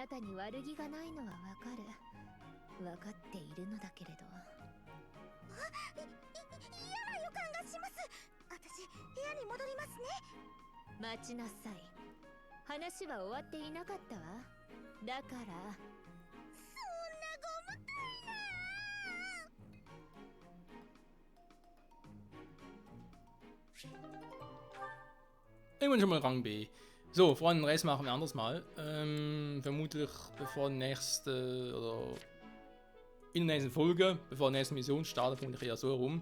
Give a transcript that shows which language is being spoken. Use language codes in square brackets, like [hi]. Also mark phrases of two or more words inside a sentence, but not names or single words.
[ja] あなたに悪気がないのはわかる。わかっているのだけれど。嫌な予感がします。私、部屋に戻りますね。待ちなさい。話は終わっていなかったわ。だから。そんなごむたいな。 [de] Irgendwann schon mal Rang B. So, Freunde, den Rest machen wir anders mal. Vermutlich bevor die nächste oder in der nächsten Folge, bevor die nächste Mission startet, vermutlich eher so rum.